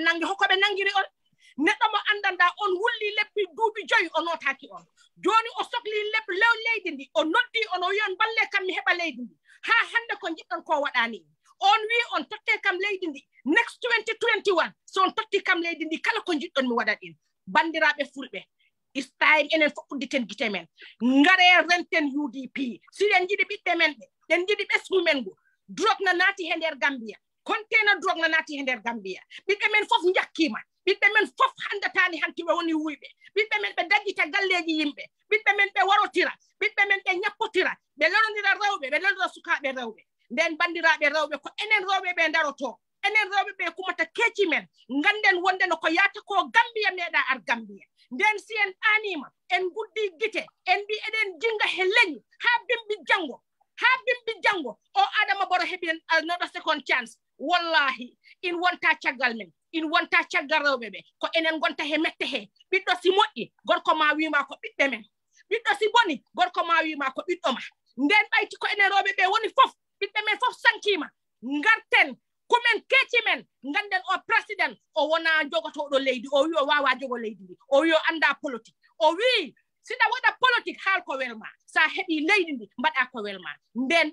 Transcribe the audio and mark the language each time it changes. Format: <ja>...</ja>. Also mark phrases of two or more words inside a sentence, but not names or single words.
<ff>nangi hokko ɓe nangiri on neɗɗo mo andanɗa on wulli lebbi duuɓi 5 o notaki on joni o sohli lebbi lew leydi ndi o noddi on o wi on balle kam mi heɓa leydi ndi ha hande ko jiɗɗon ko waɗani on wi on totte kam leydi ndi next 2021 so on totti kam leydi ndi kala ko jiɗɗon mi waɗat in bandiraɓe fulɓe</ff> <en>it's time</en> <ff>enen fof udditen gite men ngare renten UDP si en jiɗi ɓiɓɓe men ɓe en jiɗi ɓesgu men go drogue na naati he nder Gambia container drogue na naati he nder Gambia ɓiɓɓe men fof jakkima ɓiɓɓe men fof handatani hanti ɓe woni wuyɓe ɓiɓɓe men ɓe daggita galleji yimɓe ɓiɓɓe men ɓe warotira ɓiɓɓe men ɓe ñappotira ɓe lelodira rewɓe ɓe lelodira sukaɓe rewɓe nden bandiraɓe rewɓe ko enen rewɓe ɓe daroto enen rewɓe ɓe kumata keeci men ganden wonde no ko yata ko Gambia meeɗa ar Gambia nden si en anima en guddi gite en mbi eɗen jinga he leñi ha bimbi jango o Adama Barrow heɓi</ff> <en>another second chance</en> <ff>wallahi in wonta caggal men in wonta caggal rewɓe ɓe ko enen gonta he mette he ɓiɗɗo si moƴƴi gorko ma wima ko ɓiɓɓe men ɓiɗɗo si boni gorko ma wima ko ɓiɗɗo ma nden ɓayti ko enen rewɓe ɓe woni fof ɓiɓɓe men fof sankima garten kumen keeci men ganden o président o wona jogotoɗo leydi o wi o wawa jogo leydi ndi o wi o anda politique o wi siɗa waɗa politique haal ko welma sa heɓi leydi ndi mbaɗa ko welma nden</ff>